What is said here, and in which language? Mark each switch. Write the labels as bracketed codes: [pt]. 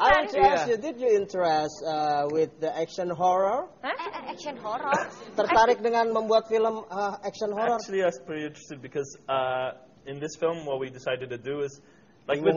[en] I want to ask you, did you interest with the action horror? Action horror. [id] Tertarik dengan membuat film action horror? [en] Actually, I was pretty interested because in this film, what we decided to do is, like with